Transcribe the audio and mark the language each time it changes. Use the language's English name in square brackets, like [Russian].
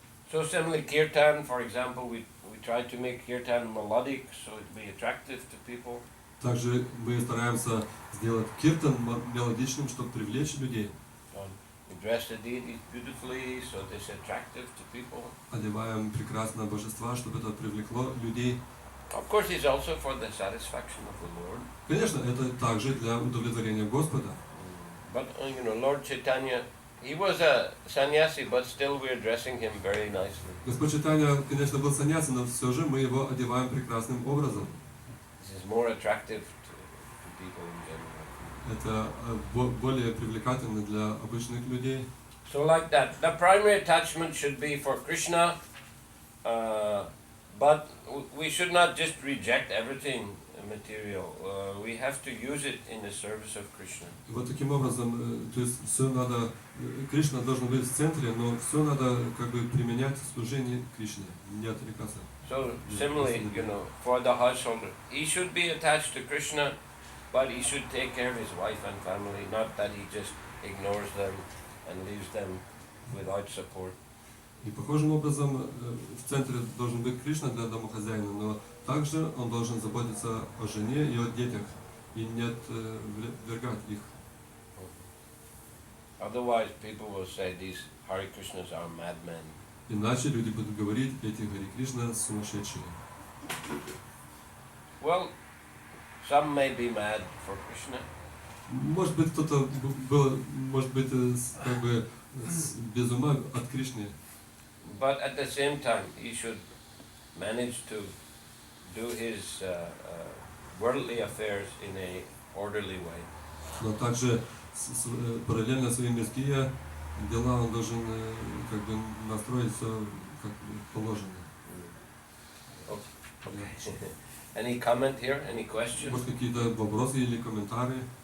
[English] So similarly, kirtan, for example, we try to make kirtan melodic, so it be attractive to people. [Russian] Также мы стараемся сделать киртан мелодичным, чтобы привлечь людей. [English] We dress the deities beautifully, so it is attractive to people. [Russian] Одеваем прекрасно божества, чтобы это привлекло людей. [English] Of course, it's also for the satisfaction of the Lord. [Russian] Конечно, это также для удовлетворения Господа. [English] But Lord Chaitanya, he was a sannyasi, but still we are dressing him very nicely. [Russian] Господь Чайтанья, конечно, был саньяси, но все же мы его одеваем прекрасным образом. [English] This is more attractive to people in general. [Russian] Это более привлекательно для обычных людей. [English] So like that, the primary attachment should be for Krishna, but we should not just reject everything material. We have to use it in the service of Krishna. [Russian] Вот таким образом, то есть все надо, Кришна должен быть в центре, но все надо как бы применять в служении Кришне, не отрекаться. [English] So similarly, for the householder, he should be attached to Krishna, but he should take care of his wife and family, not that he just ignores them and leaves them without support. [Russian] И похожим образом в центре должен быть Кришна для домохозяина, но также он должен заботиться о жене и о детях и не отвергать их. [English] Otherwise, people will say these Hare Krishnas are madmen. [Russian] Иначе люди будут говорить, эти Хари Кришна сумасшедшие. [English] Well, some may be mad for Krishna. [Russian] Может быть, кто-то был, может быть, как бы без ума от Кришны. [English] But at the same time, he should manage to do his worldly affairs in a orderly way. [Russian] Но также параллельно свои мирские дела он должен как бы настроить все как положено. [English] Okay. Any comment here? Any questions? [Russian] Может, какие-то вопросы или комментарии?